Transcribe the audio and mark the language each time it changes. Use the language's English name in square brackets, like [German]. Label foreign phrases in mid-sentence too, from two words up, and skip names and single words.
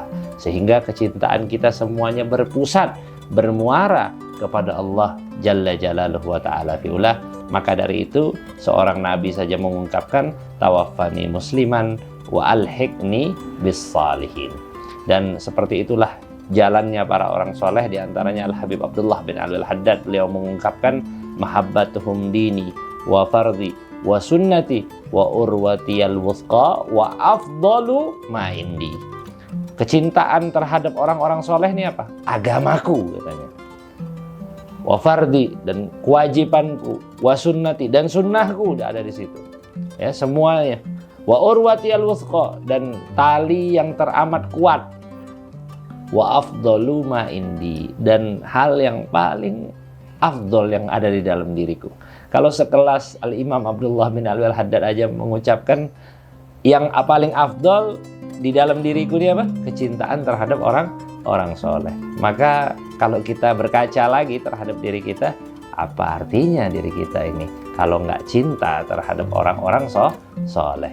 [Indonesian] Sehingga kecintaan kita semuanya berpusat, bermuara kepada Allah [Arabic] جل جلاله وتعالى فعله. [Indonesian] Maka dari itu seorang nabi saja mengungkapkan [Arabic] توفني مسلما وألحقني بالصالحين. [Indonesian] Dan seperti itulah jalannya para orang soleh, diantaranya Al-Habib Abdullah bin Ali Al-Haddad. Beliau mengungkapkan [Arabic] محبتهم ديني وفرضي وسنتي وعروتي الوثقى وأفضل ما عندي. [Indonesian] Kecintaan terhadap orang-orang soleh ini apa? Agamaku, katanya. [Arabic] وفرضي, [Indonesian] dan kewajibanku, [Arabic] وسنتي, [Indonesian] dan sunnahku udah ada di situ. Ya, semuanya. [Arabic] وعروتي الوثقى, [Indonesian] dan tali yang teramat kuat. [Arabic] وأفضل ما عندي, [Indonesian] dan hal yang paling afdol yang ada di dalam diriku. Kalau sekelas Al-Imam Abdullah bin Alwi Al-Haddad aja mengucapkan yang paling afdol di dalam diriku dia apa? Kecintaan terhadap orang soleh. Maka kalau kita berkaca lagi terhadap diri kita, apa artinya diri kita ini kalau nggak cinta terhadap orang-orang soleh?